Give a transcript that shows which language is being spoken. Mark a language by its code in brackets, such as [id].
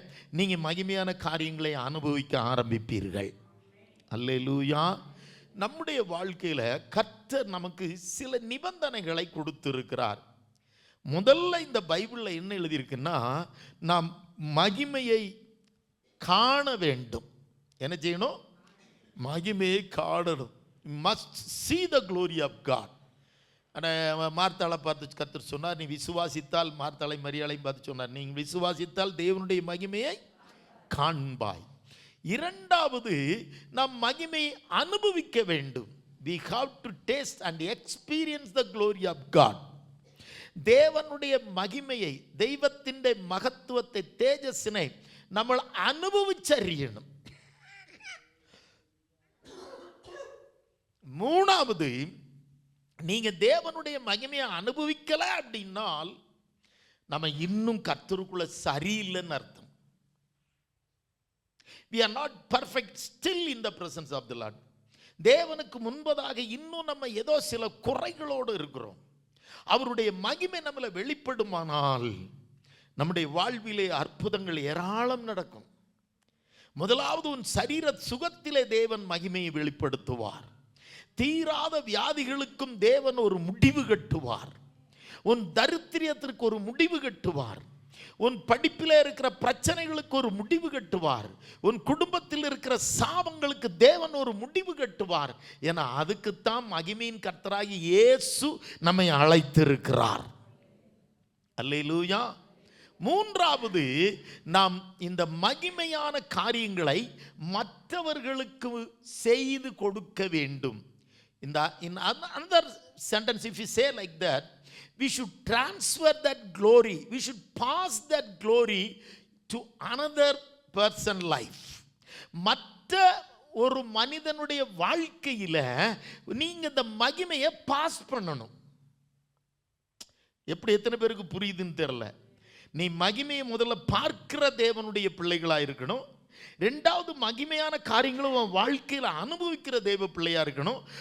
[ta] நீங்க மகிமையான காரியங்களை அனுபவிக்க ஆரம்பிப்பீர்கள். அல்லேலூயா. நம்முடைய வாழ்க்கையில கர்த்தர் நமக்கு சில நிபந்தனைகளை கொடுத்திருக்கிறார். முதல்ல இந்த பைபிள்ல என்ன எழுதியிருக்குன்னா, நாம் மகிமையை காண வேண்டும். என்ன செய்யணும்? மகிமையை காணணும். [en] must see the glory of God. [ta] மார்த்தாளை பார்த்து கர்த்தர் சொன்னார், நீ விசுவாசித்தால், மார்த்தாளை மரியாளையும் பார்த்து சொன்னார், நீ விசுவாசித்தால் தேவனுடைய மகிமையை காண்பாய். இரண்டாவது, நாம் மகிமையை அனுபவிக்க வேண்டும். [en] we have to taste and experience the glory of God. [ta] தேவனுடைய மகிமையை, தெய்வத்தின் மகத்துவத்தை, தேஜஸினை [ml] നമ്മൾ [ta] அனுபவிச்சறியணும். மூணாவது, நீங்க தேவனுடைய மகிமையை அனுபவிக்கல அப்படின்னால் நம்ம இன்னும் கர்த்தருக்குள்ள சரியில்லைன்னு அர்த்தம். [en] we are not perfect still in the presence of the Lord. [ta] தேவனுக்கு முன்பதாக இன்னும் நம்ம ஏதோ சில குறைகளோடு இருக்கிறோம். அவருடைய மகிமை நம்மளை வெளிப்படுமானால் நம்முடைய வாழ்விலே அற்புதங்கள் ஏராளம் நடக்கும். முதலாவது, உன் சரீர சுகத்திலே தேவன் மகிமையை வெளிப்படுத்துவார். தீராத வியாதிகளுக்கும் தேவன் ஒரு முடிவு கட்டுவார். உன் தரித்திரியத்திற்கு ஒரு முடிவு கட்டுவார். உன் படிப்பில் இருக்கிற பிரச்சனைகளுக்கு ஒரு முடிவு கட்டுவார். உன் குடும்பத்தில் இருக்கிற சாபங்களுக்கு தேவன் ஒரு முடிவு கட்டுவார். ஏன்னா அதுக்குத்தான் மகிமையின் கர்த்தராகி இயேசு நம்மை அழைத்திருக்கிறார். அல்லேலூயா. மூன்றாவது, நாம் இந்த மகிமையான காரியங்களை மற்றவர்களுக்கு செய்து கொடுக்க வேண்டும். [en] In another sentence, if you say like that, we should transfer that glory, we should pass that glory to another person life. [ta] மற்ற ஒரு மனிதனுடைய வாழ்க்கையில நீங்க இந்த மகிமையை பாஸ் பண்ணணும். எப்படி எத்தனை பேருக்கு புரியுதுன்னு தெரியல. நீ மகிமையை முதல்ல பார்க்கிற தேவனுடைய பிள்ளைகளா இருக்கணும். ரெண்டாவது, மகிமையான காரியங்களும் உன் வாழ்க்கையில் அனுபவிக்கிற தேவ பிள்ளையா இருக்கணும்.